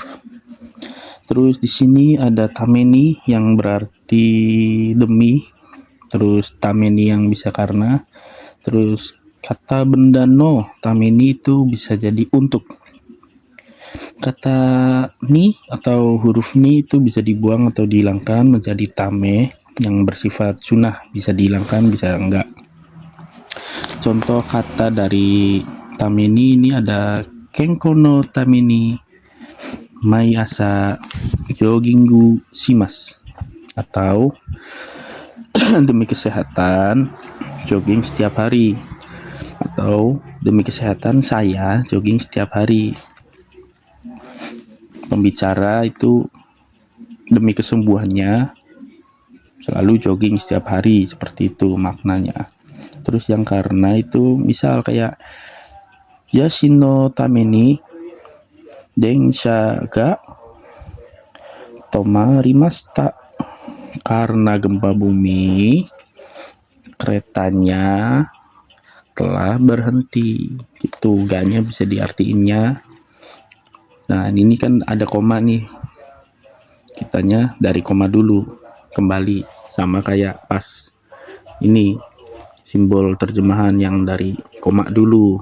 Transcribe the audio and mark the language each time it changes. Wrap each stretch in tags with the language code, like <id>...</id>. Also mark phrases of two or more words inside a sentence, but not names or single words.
<id>Terus di sini ada tameni yang berarti demi, terus tameni yang bisa karena, terus kata benda</id> <ja>のために</ja> <id>itu bisa jadi untuk. Kata ni atau huruf ni itu bisa dibuang atau dihilangkan menjadi tame yang bersifat sunnah, bisa dihilangkan bisa enggak. Contoh kata dari tameni ini ada</id> <ja>健康のために毎朝ジョギングします,</ja> <id>atau demi kesehatan jogging setiap hari, atau demi kesehatan saya jogging setiap hari. Pembicara itu demi kesembuhannya selalu jogging setiap hari, seperti itu maknanya. Terus yang karena itu misal kayak</id> <ja>地震のために電車が止まりました,</ja> <id>karena gempa bumi keretanya telah berhenti. Itu ganya bisa diartiinnya. Nah, ini kan ada koma nih, kitanya dari koma dulu kembali, sama kayak pas ini simbol terjemahan yang dari koma dulu.</id>